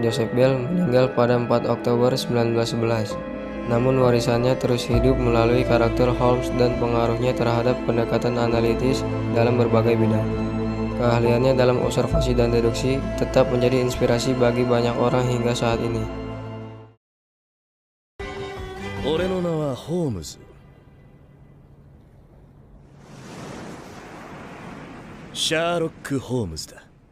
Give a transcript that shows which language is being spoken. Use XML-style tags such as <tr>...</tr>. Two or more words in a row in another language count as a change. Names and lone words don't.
<id>Joseph Bell meninggal pada 4 Oktober 1911, namun warisannya terus hidup melalui karakter Holmes dan pengaruhnya terhadap pendekatan analitis dalam berbagai bidang. Keahliannya dalam observasi dan deduksi tetap menjadi inspirasi bagi banyak orang hingga saat ini.</id> <ja>俺の名はホームズ。シャーロック・ホームズだ。</ja>